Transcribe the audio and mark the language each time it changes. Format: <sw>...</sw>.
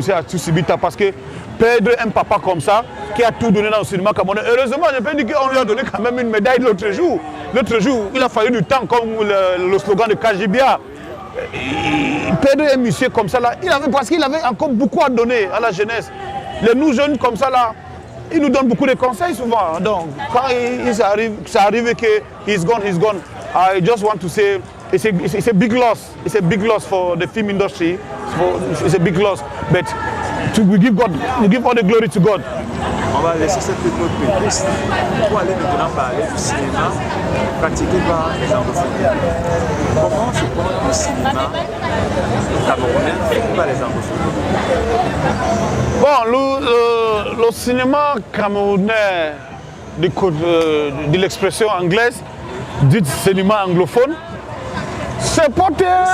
<fr>Assou Tibita parce que perdre un papa comme ça, qui a tout donné dans le cinéma camerounais, heureusement, je peux dire qu'on lui a donné quand même une médaille l'autre jour. L'autre jour, il a fallu du temps, comme le slogan de Kajibia. Perdre un monsieur comme ça, là, parce qu'il avait encore beaucoup à donner à la jeunesse. Nous jeunes comme ça, là, il nous donne beaucoup de conseils souvent. Donc, quand ça arrive que</fr> <en>he's gone. I just want to say, it's a big loss. It's a big loss for the film industry. It's a big loss. But we give all the glory to God.</en> <fr>On va laisser cette petite piste pour aller maintenant parler du cinéma pratiqué par les anglophones. Comment se porte le cinéma camerounais fait par les anglophones? Bon, le cinéma camerounais de l'expression anglaise, dit cinéma anglophone, c'est porté.</fr>